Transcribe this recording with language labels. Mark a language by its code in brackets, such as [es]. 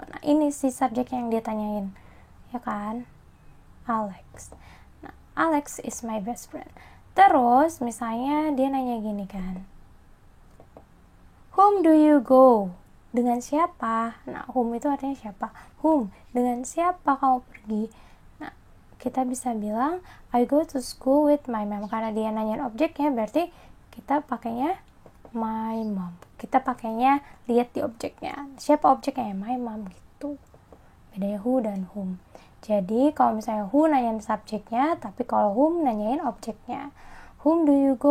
[id] Nah ini sih subjeknya yang dia tanyain, ya kan, Alex. [en] Nah, Alex is my best friend. [id] Terus misalnya dia nanya gini kan, [en] whom do you go? [id] Dengan siapa? Nah, whom itu artinya siapa? Whom, dengan siapa kamu pergi? Kita bisa bilang [en] I go to school with my mom. [id] Karena dia nanyain objeknya, berarti kita pakainya my mom. Kita pakainya lihat di objeknya. Siapa objeknya? My mom gitu. Bedanya who dan whom. Jadi kalau misalnya who nanyain subjeknya, tapi kalau whom nanyain objeknya. [en] Whom do you go?